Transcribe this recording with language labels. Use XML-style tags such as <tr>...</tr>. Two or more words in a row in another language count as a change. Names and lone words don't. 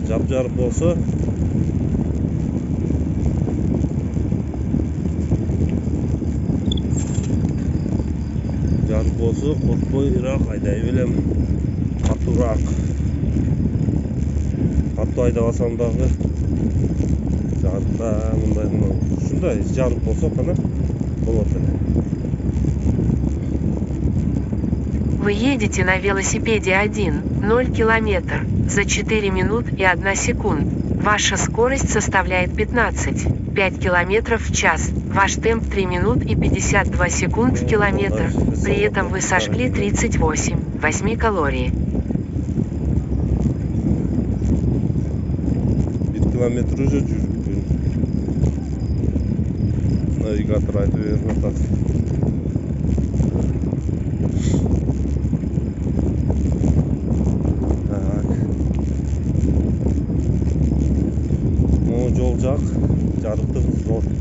<ky>Жап-жарык болсо коркпойраак айдай белем, катуураак. Катуу айдабасам дагы жарыкта мындай ушундай жарык болсо гана болот эле.</ky> <ru>Вы едете на велосипеде 1,0 километр за 4 минуты и 1 секунд. Ваша скорость составляет 15,5 километров в час. Ваш темп 3 минуты и 52 секунд в километр. При этом вы сожгли 38,8 калорий.</ru> <ky>1 километр уже жүрүп. Навигатор айтып берип атат. Жол жак жарыктыгы зор.</ky>